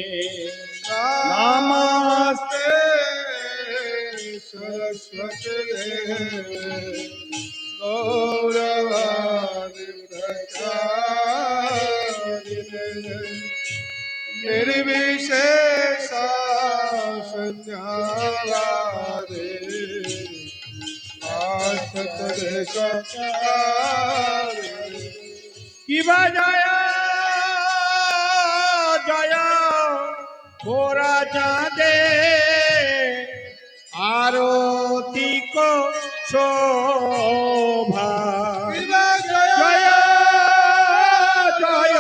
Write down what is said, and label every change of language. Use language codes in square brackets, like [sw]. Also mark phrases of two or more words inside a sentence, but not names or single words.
[sa] नमस्ते सरस्वती देवे गौरवाणी प्रचारिणे निर्विशेषा शून्यवादी पाश्चात्य देश तारिणे। [bn] কিবা জয় জয় গোরা চাঁদে আরতি কো শোভা। শিবা জয় জয় জয়